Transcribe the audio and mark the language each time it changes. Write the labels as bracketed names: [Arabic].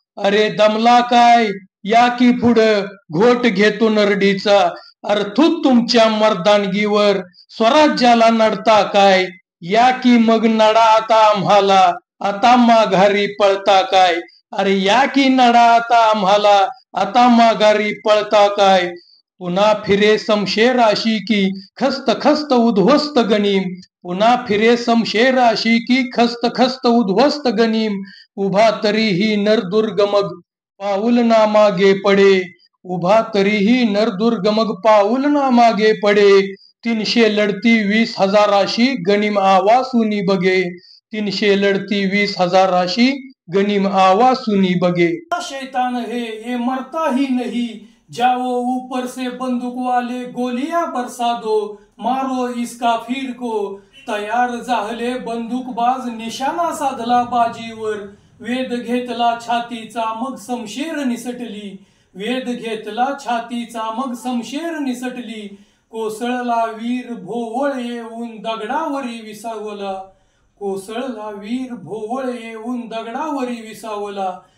[Marathi] अरे दमला काय या की पुढं, घोट घेतो नरडीचा. अर्थूत तुमच्या मर्दानगीवर स्वराज्याला नडता काय? या की मग नडा आता आम्हाला, आता माघारी पळता काय? अरे या की नडा आता आम्हाला, आता माघारी पळता काय? पुन्हा फिरे समशेर अशी की खस्त खस्त उद्ध्वस्त गनीम, पुन्हा फिरे समशेर अशी की खस्त खस्त उद्ध्वस्त गनीम. उभा तरीही नरदुर्गमग पाऊल ना मागे पडे, उभा तरीही नरदुर्गमग पाऊल ना मागे पडे. 300 लढती 20,000 गनीम आवासुनी बगे, 300 लढती 20,000 गनीम आवासुनी बगे. [Hindi] शैतान है ये मरता ही नहीं, जाओ ऊपर से बंदूक वाले गोलियां बरसा दो, मारो इसका फिर को. [Marathi] तयार झाले बंदूकबाज निशाणा साधला बाजीवर, वेद घेतला छातीचा मग समशेर निसटली, वेद घेतला छातीचा मग समशेर निसटली. कोसळला वीर भोवळ येऊन दगडावरी विसावला, कोसळला वीर भोवळ येऊन दगडावरी विसावला.